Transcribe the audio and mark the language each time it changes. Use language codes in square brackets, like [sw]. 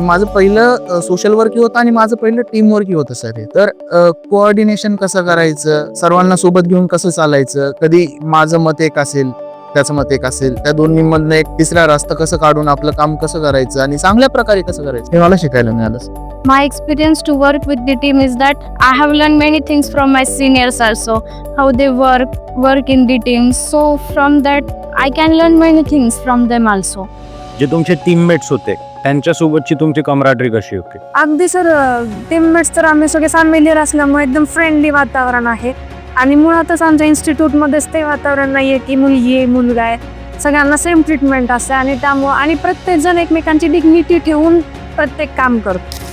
[mr] माझं पहिलं सोशल वर्कही होतं आणि माझं पहिलं टीम वर्कही होतं सर हे. तर कोऑर्डिनेशन कसं करायचं, सर्वांना सोबत घेऊन कसं चालायचं, कधी माझं मत एक असेल त्याचं मत एक असेल, त्या दोन्हीमधनं एक तिसरा रस्ता कसं काढून आपलं काम कसं करायचं आणि चांगल्या प्रकारे कसं करायचं हे मला शिकायला मिळालं. [en] My experience to work with the team is that I have learned many things from my seniors also, how they work in the team. So from that I can learn many things from them also. [mr] जे तुमचे teammates होते त्यांच्यासोबतची तुमची कमराटरी कशी होती? अगदी sir, teammates तर आम्ही सगळे फॅमिलियर असल्यामुळे एकदम फ्रेंडली वातावरण आहे. आणि मुळातच आमच्या इन्स्टिट्यूटमध्येच ते वातावरण नाही आहे की मुलगी आहे मुलगा आहे, सगळ्यांना सेम ट्रीटमेंट असते. आणि त्यामुळं आणि प्रत्येक जण एकमेकांची डिग्निटी ठेवून प्रत्येक काम करतो.